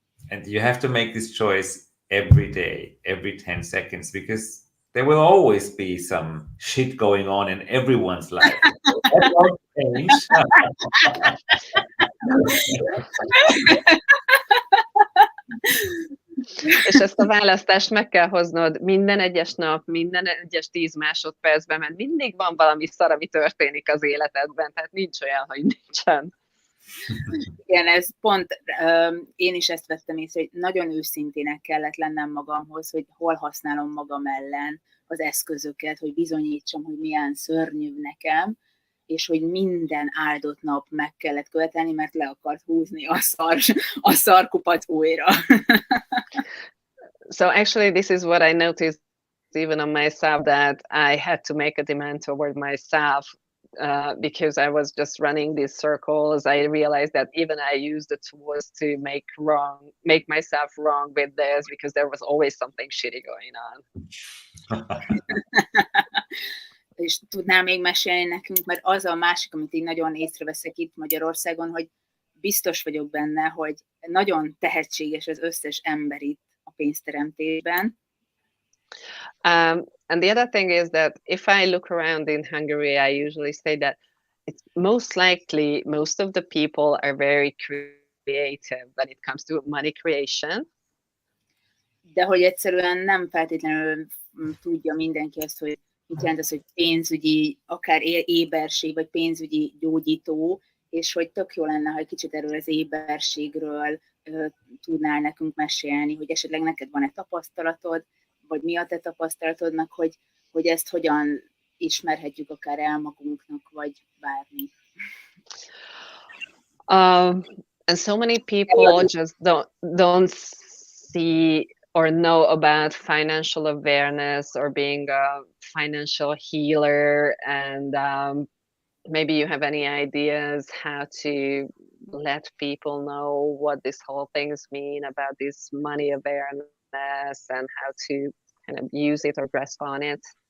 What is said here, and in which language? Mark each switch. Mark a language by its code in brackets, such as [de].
[en] And you have to make this choice every day, every 10 seconds, because there will always be some shit going on in everyone's life. That won't change. [hu] És ezt a választást meg kell hoznod minden egyes nap, minden egyes 10 másodpercben, mert mindig van valami szar, ami történik az életedben, tehát nincs olyan, hogy nincsen. Igen, ez pont, én is ezt vettem észre, hogy nagyon őszintének kellett lennem magamhoz, hogy hol használom magam ellen az eszközöket, hogy bizonyítsam, hogy milyen szörnyű nekem, és hogy minden áldott nap meg kellett követelni, mert le akart húzni a szarkupat újra. [en] So actually this is what I noticed even on myself, that I had to make a demand toward myself because I was just running these circles. I realized that even I used the tools to make myself wrong with this, because there was always something shitty going on. [hu] És tudnál még mesélni nekünk, mert az a másik, amit én nagyon észreveszek itt Magyarországon, hogy biztos vagyok benne, hogy nagyon tehetséges az összes ember itt a pénzteremtésben. [en] And the other thing is that if I look around in Hungary, I usually say that it's most likely most of the people are very creative when it comes to money creation. [hu] De hogy egyszerűen nem feltétlenül tudja mindenki azt, hogy mit jelent az, hogy pénzügyi, akár éberség, vagy pénzügyi gyógyító, és hogy tök jó lenne, ha egy kicsit erről az éberségről tudnál nekünk mesélni, hogy esetleg neked van-e tapasztalatod, vagy mi a te tapasztalatodnak, hogy ezt hogyan ismerhetjük akár el magunknak, vagy bármi. [en] And so many people just don't see or know about financial awareness or being a financial healer, and maybe you have any ideas how to let people know what this whole things mean about this money awareness and how to kind of use it or grasp on it?